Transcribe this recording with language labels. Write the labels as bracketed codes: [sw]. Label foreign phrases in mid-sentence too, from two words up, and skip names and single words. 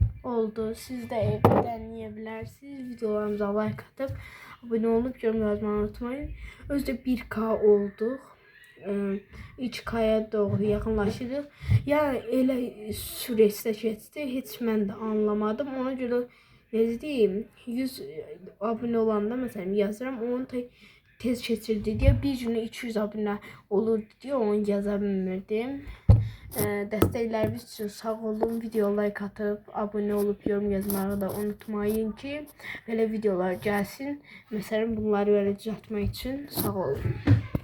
[tr] oldu. Siz de evde deneyebilirsiniz. Videolarımıza like atıp abone olup yorum yazmayı unutmayın. Özde 1K olduk. [az] 3K'ya doğru yaxınlaşırıq. Yəni elə sürətdə keçdi, heç mən də anlamadım. Ona görə necə deyim, 100 abunə olanda məsələn yazıram, onu tez keçirdi deyə bir günə 200 abunə olurdu deyə onu yaza bilmirdim. Dəstəkləriniz üçün sağ olun. [tr] Video like atıp abone olup yorum yazmayı da unutmayın ki [az] belə videolar gəlsin. Məsələn bunları belə düzəltmək üçün sağ olun.